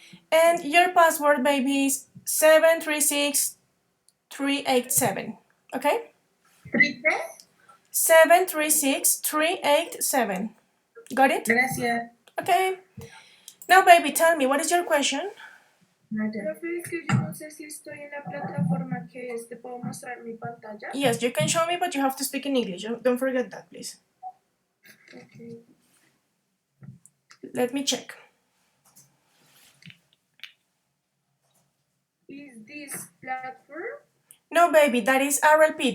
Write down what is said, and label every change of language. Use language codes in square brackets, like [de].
[en] And your password, baby, is 736387. Okay? 3 736387. Got it? [es] Gracias. [en] Okay. Now, baby, tell me, what is your question? [es] Profe, es que yo no sé si estoy en la plataforma que es. ¿Te puedo mostrar mi pantalla? [en] Yes, you can show me, but you have to speak in English. Don't forget that, please. Okay. Let me check. Is this platform? No, baby, that is RLP.